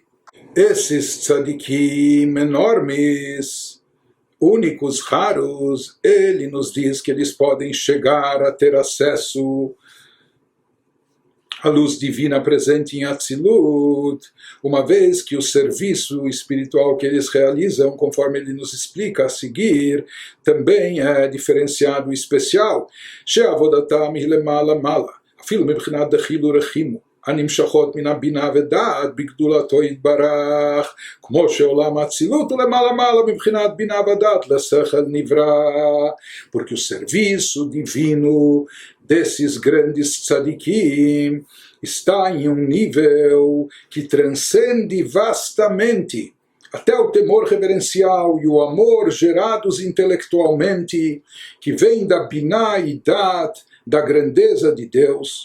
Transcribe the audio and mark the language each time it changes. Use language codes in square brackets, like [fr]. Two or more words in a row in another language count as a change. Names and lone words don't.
[pt] Esses tzadikim enormes, únicos, raros, ele nos diz que eles podem chegar a ter acesso à luz divina presente em Atzilut, uma vez que o serviço espiritual que eles realizam, conforme ele nos explica a seguir, também é diferenciado e especial. [he] שעבודתם היא למעלה מעלה, אפילו מבחינת דחילו רחימו. הנמשכות מן הבינה ודעת בגדולתו יתברך, כמו שעולם האצילות הוא למעלה מעלה מבחינת בינה ודעת לשכל נברא, [pt] porque o serviço divino desses grandes tzadikim está em um nível que transcende vastamente até o temor reverencial e o amor gerados intelectualmente, que vem da biná e dat, da grandeza de Deus.